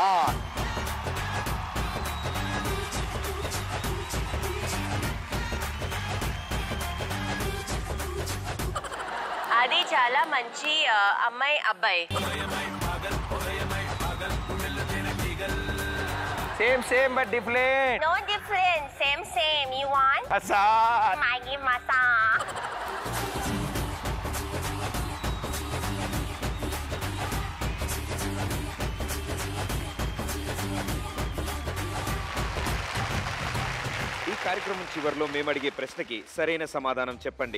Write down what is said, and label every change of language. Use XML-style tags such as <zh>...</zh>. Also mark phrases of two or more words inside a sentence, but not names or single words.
<te>అది చాలా మంచి అమ్మాయి అబ్బాయి.</te> <en>same but different. No difference, same. You want? Maggi masa.</en> <te>ఈ కార్యక్రమం చివరిలో మేము అడిగే ప్రశ్నకి సరైన సమాధానం చెప్పండి.</te>